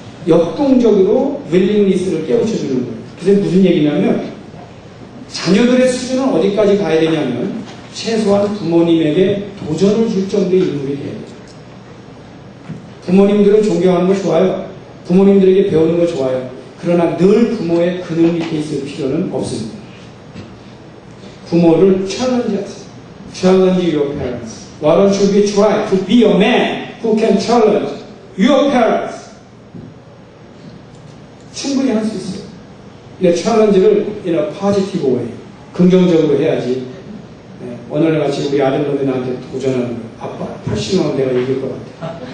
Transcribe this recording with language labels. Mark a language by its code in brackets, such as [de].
[ko] 역동적으로 윌링리스를 깨우쳐주는 거예요. 그래서 무슨 얘기냐면 자녀들의 수준은 어디까지 가야 되냐면 최소한 부모님에게 도전을 줄 정도의 인물이 돼야 돼요. 부모님들은 존경하는 거 좋아요. 부모님들에게 배우는 거 좋아요. 그러나 늘 부모의 그늘 밑에 있을 필요는 없습니다. 부모를 [en] challenge your parents. Why don't you be try to be a man who can challenge your parents? [ko] 충분히 할 수 있어요. 근데 challenge를 [en] in a positive way, [ko] 긍정적으로 해야지. 네, 오늘 같이 우리 아들 놈이 나한테 도전하는 거예요. 아빠, 80만 원 내가 이길 것 같아.